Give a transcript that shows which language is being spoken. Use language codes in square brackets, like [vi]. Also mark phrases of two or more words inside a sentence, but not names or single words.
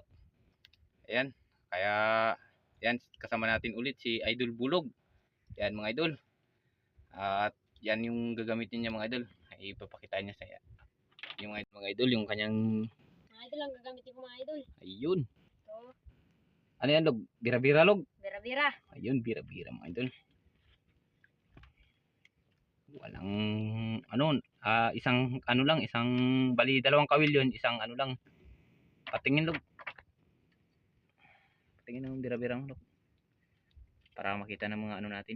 [tl] Ayan, kaya yan, kasama natin ulit si Idol Bulog. Yan mga idol, at yan yung gagamitin niya mga idol. Ipapakita niya sa yung mga idol, yung kanyang Mga idol ang gagamitin ko mga idol. ayun. So, Ano yan log? Bira-bira log? bira-bira. Ayun, bira-bira mga idol. Walang ano, isang ano lang, isang bali dalawang kawil yun, isang ano lang. Patingin log. Patingin ng bira-birang log. Para makita ng mga ano natin.